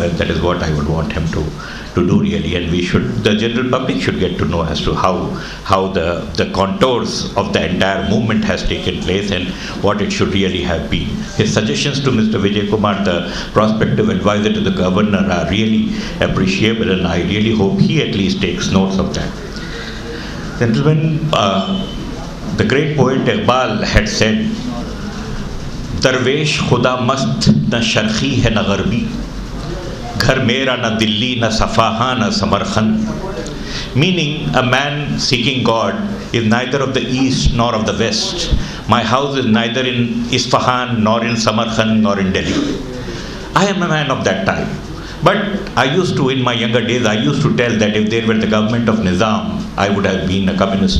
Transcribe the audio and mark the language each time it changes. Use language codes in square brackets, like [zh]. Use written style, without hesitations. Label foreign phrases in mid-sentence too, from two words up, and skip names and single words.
[en] That is what I would want him to do really, and the general public should get to know as to how the contours of the entire movement has taken place and what it should really have been. His suggestions to Mr. Vijay Kumar, the prospective advisor to the governor, are really appreciable, and I really hope he at least takes notes of that. Gentlemen, the great poet Iqbal had said, [ur] "درویش خدا مست نہ شرقی ہے نہ غربی, گھر میرا نہ دلی نہ صفاہا نہ سمرقند," [en] meaning a man seeking God is neither of the east nor of the west. My house is neither in Isfahan nor in Samarkand nor in Delhi. I am a man of that time. But in my younger days, I used to tell that if there were the government of Nizam, I would have been a communist.